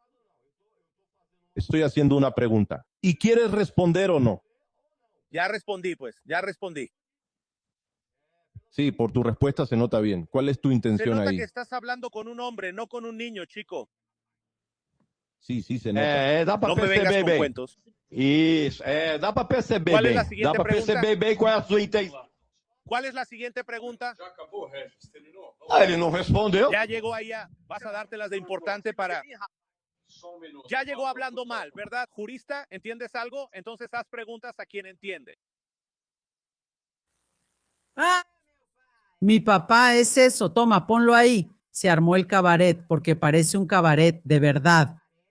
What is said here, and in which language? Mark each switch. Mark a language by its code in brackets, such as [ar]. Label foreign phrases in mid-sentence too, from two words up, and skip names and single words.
[es] Estoy haciendo una pregunta. ¿Y quieres responder o no? Ya respondí, pues. Ya respondí. Sí, por tu respuesta se nota bien. ¿Cuál es tu Se intención nota ahí? que estás hablando con un hombre, no con un niño, chico. Sí, se nota. [pt] Dá para [es] No me vengas [pt] perceber [es] con [pt] bem. [es] cuentos. [pt] Isso, dá para perceber [es] ¿Cuál es [pt] bem. [es] la siguiente [pt] Dá para [es] pregunta? [pt] perceber bem qual é a sua intenção. [es] ¿Cuál es la siguiente pregunta? [pt] Ele não respondeu. [es] Ya llegó allá. Vas a dártelas de importante para... Ya llegó hablando mal, ¿verdad? Jurista, ¿entiendes algo? Entonces haz preguntas a quien entiende. Mi papá es eso. Toma, ponlo ahí. Se armó el cabaret porque parece un cabaret de verdad.